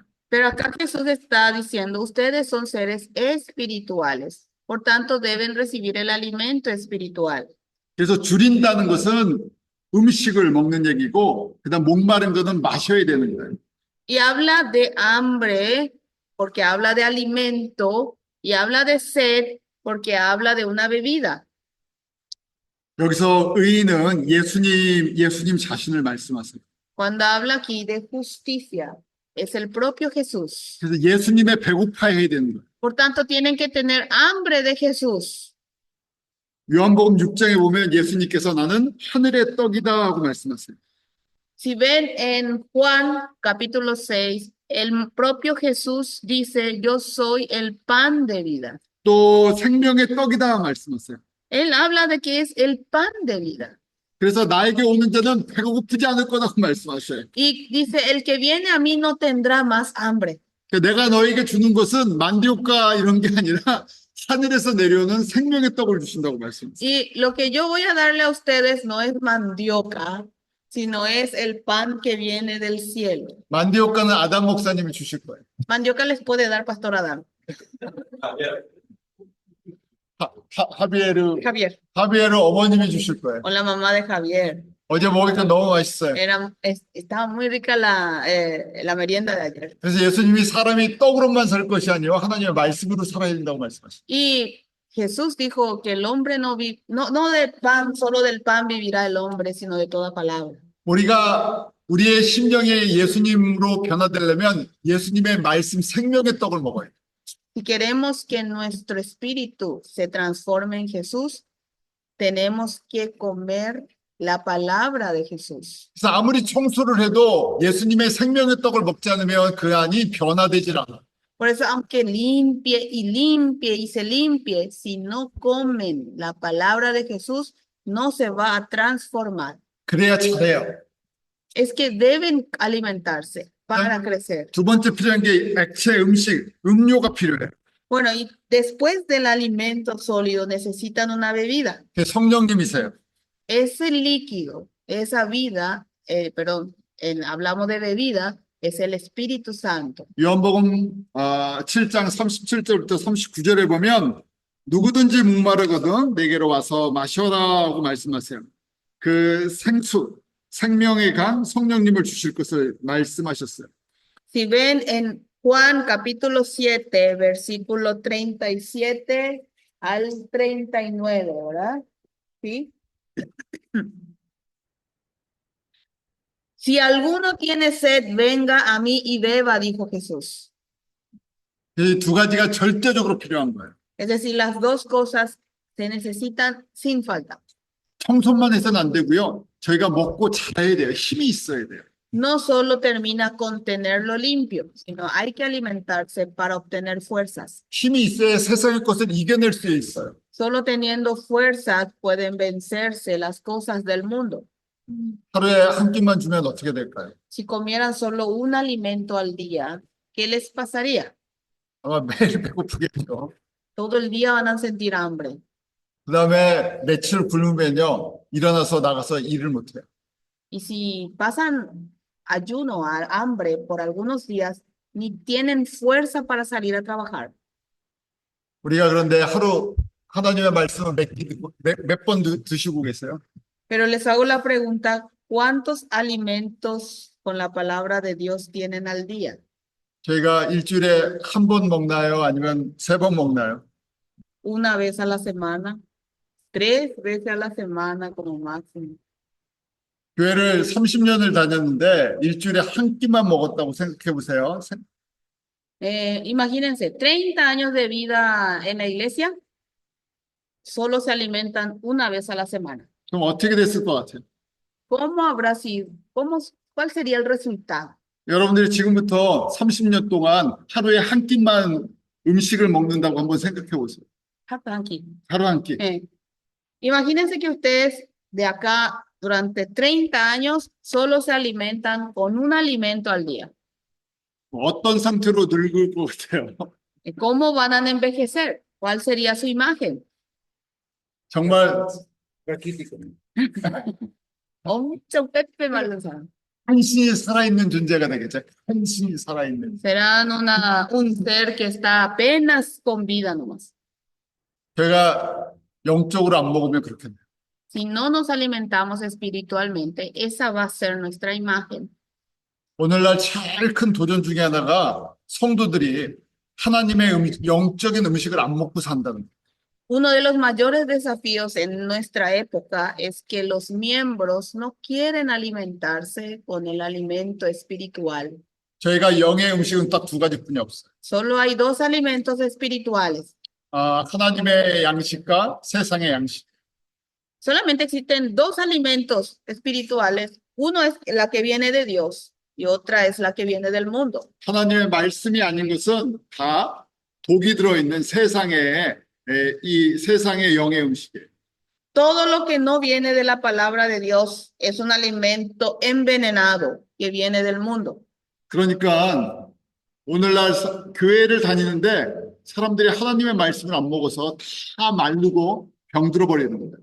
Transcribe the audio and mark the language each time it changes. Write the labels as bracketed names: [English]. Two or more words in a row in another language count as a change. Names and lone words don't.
[Spanish] Pero acá Jesús está diciendo, ustedes son seres espirituales, por tanto deben recibir el alimento espiritual. [Korean] 그래서 줄인다는 것은 음식을 먹는 얘기고 그다음 목마른 거는 마셔야 되는 거예요. [Spanish] Y habla de hambre, porque habla de alimento, y habla de sed, porque habla de una bebida. [Korean] 여기서 의인은 예수님 자신을 말씀하세요. [Spanish] Cuando habla aquí de justicia, es el propio Jesús. [Korean] 그래서 예수님의 배고파해야 되는 거예요. [Spanish] Por tanto, tienen que tener hambre de Jesús. [Korean] 요한복음 6장에 보면 예수님께서 나는 하늘의 떡이다 하고 말씀하세요. [Spanish] Si ven en Juan capítulo 6, el propio Jesús dice, yo soy el pan de vida. [Korean] 또 생명의 떡이다 말씀하세요. [Spanish] Él habla de que es el pan de vida. [Korean] 그래서 나에게 오는 자는 배가 고프지 않을 거라고 말씀하셔요. [Spanish] Y dice, el que viene a mí no tendrá más hambre. [Korean] 내가 너에게 주는 것은 만디오카 이런 게 아니라 하늘에서 내려오는 생명의 떡을 주신다고 말씀하세요. [Spanish] Y lo que yo voy a darle a ustedes no es mandioca, sino es el pan que viene del cielo. [Korean] 만디오카는 아담 목사님이 주실 거예요. [Spanish] Mandioca les puede dar Pastor Adán. [Korean] 하비에르 [Spanish] Javier, [Korean] 하비에르 어머님이 주실 거예요. [Spanish] o la mamá de Javier. [Korean] 어제 먹으니까 너무 맛있어요. [Spanish] Estaba muy rica la merienda de ayer. [Korean] 그래서 예수님이 사람이 떡으로만 살 것이 아니요 하나님의 말씀으로 살아야 된다고 말씀하셨어요. [Spanish] Y Jesús dijo que el hombre no de pan, solo del pan vivirá el hombre, sino de toda palabra. [Korean] 우리가 우리의 심령이 예수님으로 변화되려면 예수님의 말씀 생명의 떡을 먹어야 돼요. [Spanish] Si queremos que nuestro espíritu se transforme en Jesús, tenemos que comer la palabra de Jesús. [Korean] 그래서 아무리 청소를 해도 예수님의 생명의 떡을 먹지 않으면 그 안이 변화되질 않아. [Spanish] Por eso, aunque limpie y limpie y se limpie, si no comen la palabra de Jesús, no se va a transformar. [Korean] 그래야 잘해요. [Spanish] Es que deben alimentarse para crecer. [Korean] 두 번째 필요한 게 액체 음식, 음료가 필요해요. [Spanish] Bueno, y después del alimento sólido necesitan una bebida. [Korean] 그게 성령님이세요. [Spanish] Ese líquido, esa vida, hablamos de bebida, es el Espíritu Santo. [Korean] 요한복음 7장 37절부터 39절에 보면 누구든지 목마르거든 내게로 와서 마셔라고 말씀하세요. 그 생수, 생명의 강 성령님을 주실 것을 말씀하셨어요. [Spanish] Si ven en Juan capítulo 7, versículo 37 al 39, ¿verdad? ¿Sí? Si alguno tiene sed, venga a mí y beba, dijo Jesús. [Korean] 이 두 가지가 절대적으로 필요한 거예요. [Spanish] Es decir, las dos cosas se necesitan sin falta. [Korean] 청소만 해서는 안 되고요. 저희가 먹고 자라야 돼요. 힘이 있어야 돼요. [Spanish] No solo termina con tenerlo limpio, sino hay que alimentarse para obtener fuerzas. [Korean] 힘이 있어야 세상의 것을 이겨낼 수 있어요. [Spanish] Solo teniendo fuerzas pueden vencerse las cosas del mundo. [Korean] 하루에 한 끼만 주면 어떻게 될까요? [Spanish] Si comieran solo un alimento al día, ¿qué les pasaría? [Korean] 아마 매일 배고프겠죠. [Spanish] Todo el día van a sentir hambre. [Korean] 그 다음에 며칠 굶으면요. 일어나서 나가서 일을 못해요. [Spanish] Y si pasan ayuno, hambre por algunos días, ni tienen fuerza para salir a trabajar. [Korean] 우리가 그런데 하루 하나님의 말씀을 몇 번 드시고 계세요? [Spanish] Pero les hago la pregunta, ¿cuántos alimentos con la palabra de Dios tienen al día? [Korean] 저희가 일주일에 한 번 먹나요? 아니면 세 번 먹나요? [Spanish] ¿Una vez a la semana? ¿3 veces a la semana como máximo? [Korean] 교회를 30년을 다녔는데 일주일에 한 끼만 먹었다고 생각해 보세요. [Spanish] Imagínense, 30 años de vida en la iglesia, solo se alimentan una vez a la semana. [Korean] 그럼 어떻게 됐을 것 같아요? [Spanish] ¿Cómo habrá sido? ¿Cuál sería el resultado? [Korean] 여러분들이 지금부터 30년 동안 하루에 한 끼만 음식을 먹는다고 한번 생각해 보세요. [Spanish] Aquí. [Korean] 하루 한 끼. [Spanish] Imagínense que ustedes de acá durante 30 años solo se alimentan con un alimento al día. [Korean] 어떤 상태로 늙을 것 같아요? [Spanish] ¿Cómo van a envejecer? ¿Cuál sería su imagen? [Korean] 정말 엄청 빼빼마른 사람. 한신이 살아있는 존재가 되겠죠. 한신이 살아있는. [Spanish] Serán un ser que está apenas con vida nomás. [Korean] 제가 영적으로 안 먹으면 그렇게 돼요. [Spanish] Si no nos alimentamos espiritualmente, esa va a ser nuestra imagen. [Korean] 오늘날 제일 큰 도전 중에 하나가 성도들이 하나님의 영적인 음식을 안 먹고 산다는 거예요. [Spanish] Uno de los mayores desafíos en nuestra época es que los miembros no quieren alimentarse con el alimento espiritual. [Korean] 저희가 영의 음식은 딱 두 가지뿐이 없어요. [Spanish] Solo hay dos alimentos espirituales. [Korean] 하나님의 양식과 세상의 양식. [Spanish] Solamente existen dos alimentos espirituales. Uno es la que viene de Dios y otra es la que viene del mundo. [Korean] 하나님의 말씀이 아닌 것은 다 독이 들어있는 이 세상의 영의 음식이에요. [Spanish] Todo lo que no viene de la palabra de Dios es un alimento envenenado que viene del mundo. [Korean] 그러니까 오늘날 교회를 다니는데 사람들이 하나님의 말씀을 안 먹어서 다 마르고 병들어 버리는 거예요.